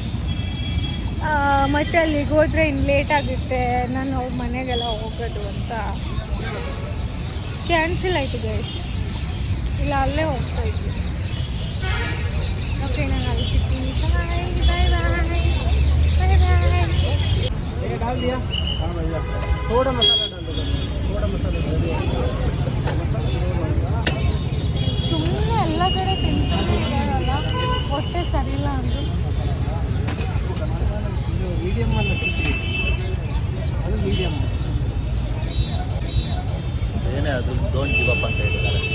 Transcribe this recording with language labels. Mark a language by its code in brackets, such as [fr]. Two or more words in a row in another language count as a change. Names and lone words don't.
[kn] ಮತ್ತು ಅಲ್ಲಿಗೆ ಹೋದರೆ ಇನ್ನು ಲೇಟ್ ಆಗುತ್ತೆ, ನಾನು ಅವ್ರ ಮನೆಗೆಲ್ಲ ಹೋಗೋದು ಅಂತ ಕ್ಯಾನ್ಸಲ್ ಆಯಿತು ಗೈಸ್. ಇಲ್ಲ ಅಲ್ಲೇ ಹೋಗ್ತಾ ಇದ್ವಿ. ಓಕೆ, ನಾನು ಅಲ್ಲಿ ಸಿಗ್ತೀನಿ. [en] bye bye bye bye bye. [hi] डाल दिया? हाँ भैया, थोड़ा मसाला डाल दो, थोड़ा मसाला डाल दिया। [kn] ಸುಮ್ಮನೆ ಎಲ್ಲ ಕಡೆ ತಿಂತಾನೆ ಇದ್ದಾರಲ್ಲ, ಹೊಟ್ಟೆ ಸರಿಯಿಲ್ಲ ಅಂದರು. ಮೀಡಿಯಮ್ ಅಲ್ಲ ಚಿಕ್ಕಿ, ಅದು ಮೀಡಿಯಮ್. ಏನೇ ಅದು [en] don't give up [kn] ಅಂತ ಹೇಳಿದ್ದಾರೆ.